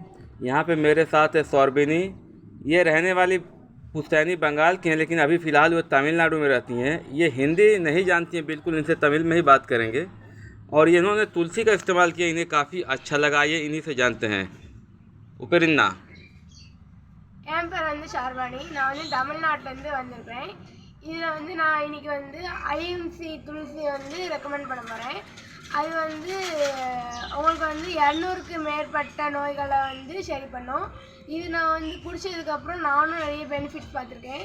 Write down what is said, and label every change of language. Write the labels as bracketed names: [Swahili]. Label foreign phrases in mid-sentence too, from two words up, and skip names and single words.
[Hindi] यहाँ पे मेरे साथ है सौरबिनी। ये रहने वाली पुश्तैनी बंगाल की हैं, लेकिन अभी फ़िलहाल वो तमिलनाडु में रहती हैं। ये हिंदी नहीं जानती हैं बिल्कुल, इनसे तमिल में ही बात करेंगे। और इन्होंने तुलसी का इस्तेमाल किया, इन्हें काफ़ी अच्छा लगा। ये इन्हीं से जानते हैं। उपरिन्ना [Tamil] என் பேர் ஷார்வாணி. நான் தமிழ்நாட்டிலேருந்து வந்திருக்கிறேன். இதில் நான் இன்றைக்கி ஐஎம்சி துளசி ரெக்கமெண்ட் பண்ண போகிறேன். அது உங்களுக்கு 200க்கு மேற்பட்ட நோய்களை சரி பண்ணும். இது நான் குடித்ததுக்கப்புறம் நானும் நிறைய பெனிஃபிட்ஸ் பார்த்துருக்கேன்.